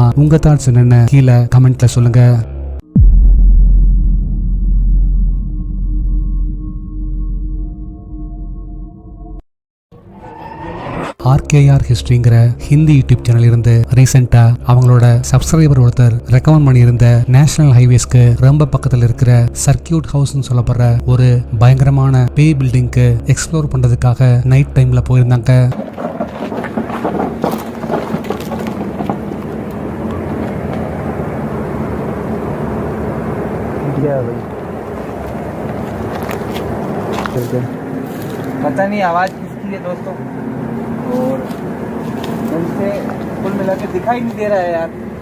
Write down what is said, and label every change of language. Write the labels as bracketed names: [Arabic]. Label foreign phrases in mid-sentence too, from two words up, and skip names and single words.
[Tamil] உங்க தாட்ஸ் என்னன்னு கீழே கமெண்ட்ல சொல்லுங்க. RKR ஹிஸ்டரிங்கிற [English] Hindi YouTube channel [Tamil] இருந்து ரீசெண்டா அவங்களோட சப்ஸ்கிரைபர் ஒருத்தர் ரெக்கமெண்ட் பண்ணியிருந்த [English] National Highways [Tamil] ரொம்ப பக்கத்தில் இருக்கிற சர்க்கியூட் ஹவுஸ்னு சொல்லப்படுற ஒரு பயங்கரமான பேய் பில்டிங்க்கு எக்ஸ்ப்ளோர் பண்றதுக்காக [English] night time [Tamil] போயிருந்தாங்க. [Hindi] पता नहीं आवाज किसकी है दोस्तों, और से कुल मिला के दिखाई नहीं दे रहा है यार.